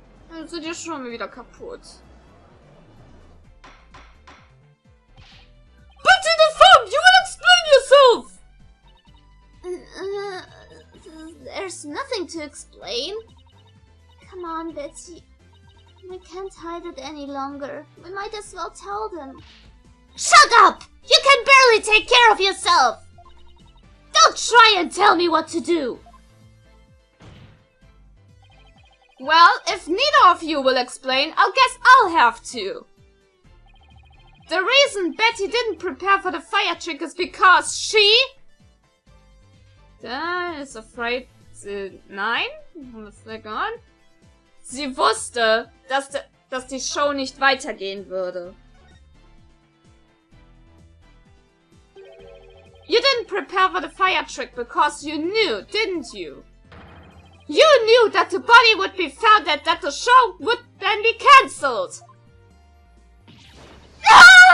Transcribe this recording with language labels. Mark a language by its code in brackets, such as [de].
[de] Dann sind die schon wieder kaputt. [en] Betty the Fun, you will explain yourself! There's nothing to explain. Come on, Betsy. We can't hide it any longer. We might as well tell them. Shut up! You can barely take care of yourself! Don't try and tell me what to do! Well, if neither of you will explain, I guess I'll have to. The reason Betty didn't prepare for the fire trick is because she... is afraid to... [de] Nein? Was ist egal? Sie wusste, dass die Show nicht weitergehen würde. [en] You didn't prepare for the fire trick because you knew, didn't you? You knew that the body would be found and that the show would then be cancelled. Ah!